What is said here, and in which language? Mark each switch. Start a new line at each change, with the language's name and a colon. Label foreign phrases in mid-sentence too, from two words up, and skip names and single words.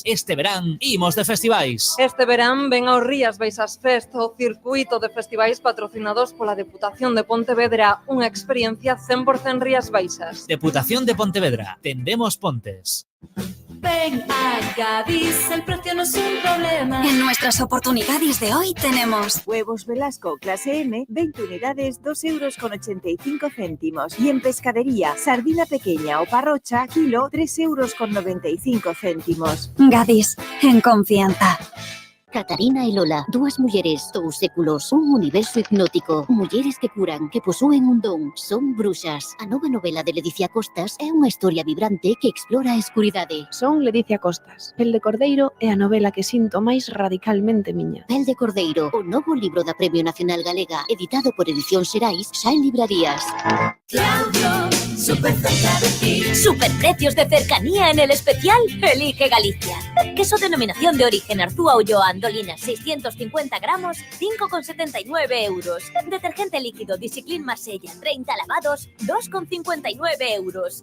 Galician: Este verán imos de festivais. Este verán ven ao Rías Baixas Fest, o circuito de festivais patrocinados pola Deputación de Pontevedra, unha experiencia 100% Rías Baixas. Deputación de Pontevedra. Tendemos pontes.
Spanish: Ven a Gadis, el precio no es un problema. En nuestras oportunidades de hoy tenemos huevos Velasco clase M, 20 unidades, 2,85 euros. Y en pescadería, sardina pequeña o parrocha, kilo, 3,95 euros. Gadis, en confianza.
Galician: Catarina e Lola, dúas mulleres, dous séculos, un universo hipnótico, mulleres que curan, que posúen un don, son bruxas. A nova novela de Ledicia Costas é unha historia vibrante que explora a escuridade. Son Ledicia Costas. Pel de Cordeiro é a novela que sinto máis radicalmente miña. Pel de Cordeiro, o novo libro da Premio Nacional Galega, editado por Edición Xerais, xa en librarías.
Spanish: Claudio, súper cerca de ti. Superprecios de cercanía en el especial Elige Galicia. Queso denominación de origen Arzúa Ulloa Andolina 650 gramos, 5,79 euros. Detergente líquido Discipline Marsella 30 lavados, 2,59 euros.